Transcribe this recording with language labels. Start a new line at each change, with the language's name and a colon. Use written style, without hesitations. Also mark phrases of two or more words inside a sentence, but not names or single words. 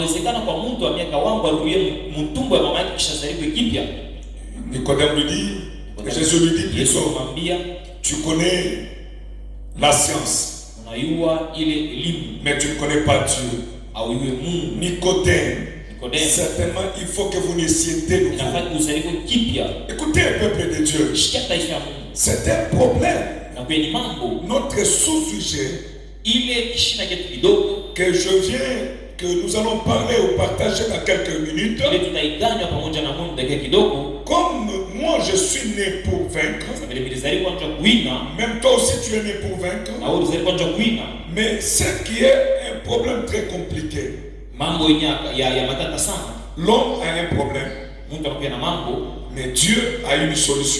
French: Nicodème lui dit, et Jésus lui dit plutôt, tu connais la science, mais tu ne connais pas Dieu. Nicodème, certainement il faut que vous naissiez de nouveau. Écoutez, peuple de Dieu, c'est un problème.
Swahili: inakuwa ni mambo
French: notre sous-sujet
Swahili: ile kishina kitu kidogo
French: que nous allons parler ou partager dans quelques minutes.
Swahili: ile tutaiganya pamoja na Mungu dakika kidogo.
French: Comme moi je suis né pour vaincre, même toi aussi tu es né pour vaincre, mais ce qui est un problème très compliqué, l'homme a un problème, mais Dieu a une solution.